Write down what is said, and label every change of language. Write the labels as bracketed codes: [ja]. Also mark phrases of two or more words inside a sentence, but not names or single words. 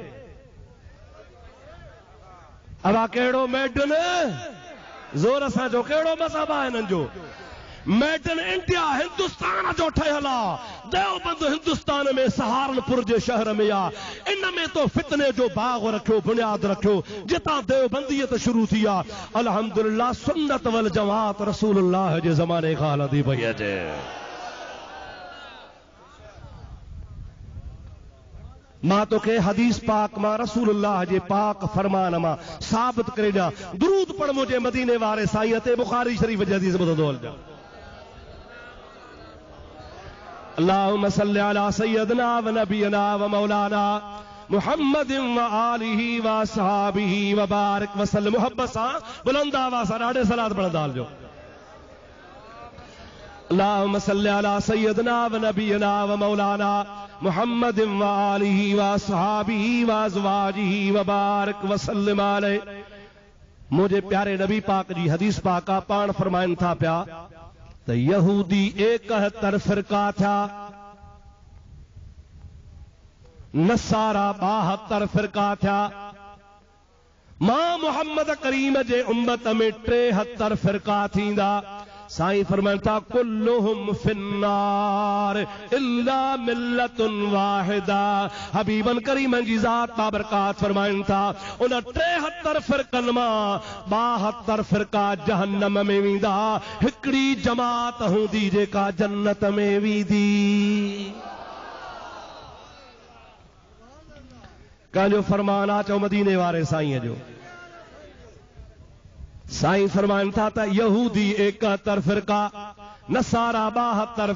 [sd] अवा कहिड़ो मेड इन ज़ोर सां जो कहिड़ो मज़हब आहे हिननि जो [en] Made in India [sd] हिंदुस्तान जो ठहियल आहे देवबंद हिंदुस्तान में सहारनपुर जे शहर में आहे इन में तो फितने जो बाग रखियो बुनियाद रखियो जितां देवबंदीयत शुरू थी आहे अल्हम्दुलिल्लाह सुन्नत वल जमात रसूलुल्लाह जे ज़माने खां हलंदी पई अचे। मां तोखे हदीस पाक मां रसूलुल्लाह जे पाक फरमान मां साबित करे ॾियां दुरूद पढ़ मुंहिंजे मदीने वारे साईं ते बुखारी शरीफ जी हदीस ॿुधंदो हलजां [ar] اللهم صل على سيدنا ونبينا ومولانا محمد وآله وأصحابه وبارك وسلم [sd] मुहब्बत सां बुलंद आवाज़ सां ॾाढे सलात पढ़ंदा हलजो [ar] اللهم صل على سيدنا ونبينا ومولانا محمد وآله وأصحابه وأزواجه وبارك وسلم عليه [sd] मुझे प्यारे नबी पाक जी हदीस पाक पाण फरमाइन था पिया त यहूदी 71 फिरका था नसारा 72 फिरका था मां मोहम्मद करीम जे उम्मत में 73 फिरका थींदा साईं फरमाइन था [ar] كلهم في النار إلا ملة واحدة [sd] हबीबन करीमन जी ज़ात बाबरकात फरमाइन था उन 73 फिरकनि मां 72 फिरका जहन्नम में वेंदा हिकिड़ी जमात हूंदी जेका जन्नत में वेंदी कंहिंजो फरमान आहे चओ मदीने वारे साईं जो साईं फरमाइन था त यहूदी 71 फिरका नसारा 72